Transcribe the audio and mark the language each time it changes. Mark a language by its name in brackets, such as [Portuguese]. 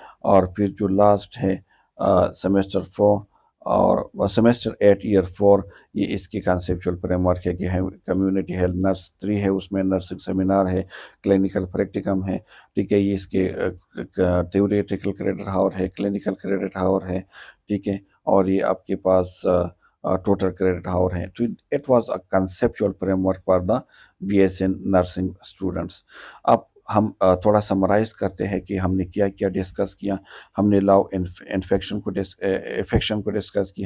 [Urdu] اور پھر جو لاسٹ ہے سیمسٹر 4 اور سیمسٹر 8 ایئر 4، یہ اس کی کنسیپچول فریم ورک ہے کہ کمیونٹی ہیلتھ نرس 3 ہے، اس میں نرسنگ سیمینار ہے، کلینکل پریکٹیکم ہے. ٹھیک ہے. یہ اس کے تھیوریٹیکل کریڈٹ ہاور ہے، کلینکل کریڈٹ ہاور ہے. ٹھیک ہے. اور یہ آپ کے پاس ٹوٹل کریڈٹ ہاور ہے. [English] It was a conceptual framework for the B S N nursing students. [Urdu] اب ہم تھوڑا سمرائز کرتے ہیں کہ ہم نے کیا کیا ڈسکس کیا. ہم نے لاؤ انفیکشن کو ڈسکس کی.